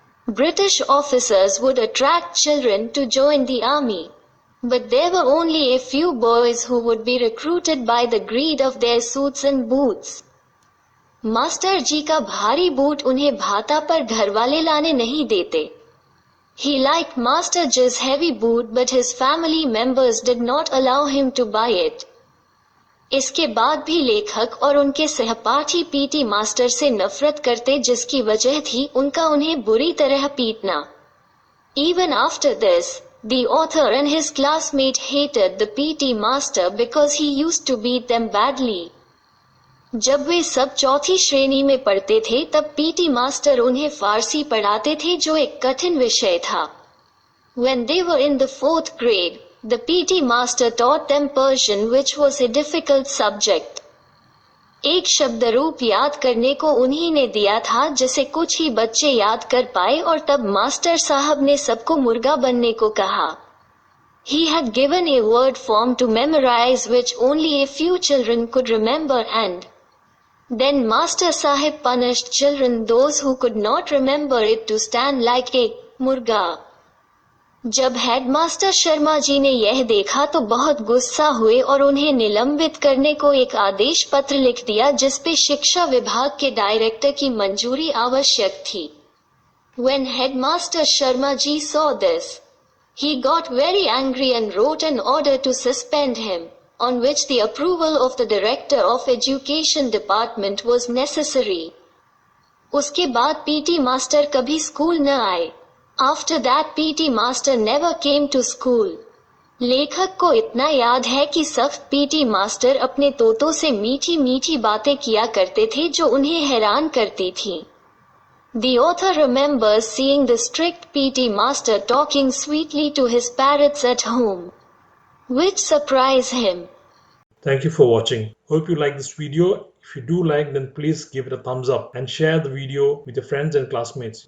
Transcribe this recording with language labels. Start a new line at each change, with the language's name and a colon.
English: British officers would attract children to join the army, but there were only a few boys who would be recruited by the greed of their suits and boots.
Hindi: Master जी का भारी boot उन्हें भाता पर घरवाले लाने नहीं देते।
English: He liked Master J's heavy boot, but his family members did not allow him to buy it.
Hindi: इसके बाद भी लेखक और उनके सहपाठी पीटी मास्टर से नफरत करते, जिसकी वजह थी उनका उन्हें बुरी तरह पीटना।
English: Even after this, the author and his classmate hated the PT master because he used to beat them badly.
Hindi: जब वे सब चौथी श्रेणी में पढ़ते थे तब पीटी मास्टर उन्हें फारसी पढ़ाते थे, जो एक कठिन विषय था।
English: When they were in the 4th grade, the PT master taught them Persian, which was a difficult subject.
Hindi: एक शब्द रूप याद करने को उन्हीं ने दिया था जिसे कुछ ही बच्चे याद कर पाए, और तब मास्टर साहब ने सबको मुर्गा बनने को कहा।
English: He had given a word form to memorize which only a few children could remember, and then Master Sahib punished children, those who could not remember it, to stand like a murga.
Hindi: जब headmaster Sharma ji ने यह देखा तो बहुत गुस्सा हुए और उन्हें निलंबित करने को एक आदेश पत्र लिख दिया, जिस पे शिक्षा विभाग के डायरेक्टर की मंजूरी आवश्यक थी।
English: When headmaster Sharma ji saw this, he got very angry and wrote an order to suspend him, on which the approval of the director of education department was necessary.
Hindi: उसके बाद पीटी मास्टर कभी school न आए।
English: After that PT master never came to school.
Hindi: लेखक को इतना याद है कि सख्त पीटी मास्टर अपने तोतों से मीठी मीठी बातें किया करते थे जो उन्हें हैरान करती थीं।
English: The author remembers seeing the strict PT master talking sweetly to his parrots at home, which surprised him. Thank you for watching. Hope you like this video. If you do like, then please give it a thumbs up and share the video with your friends and classmates.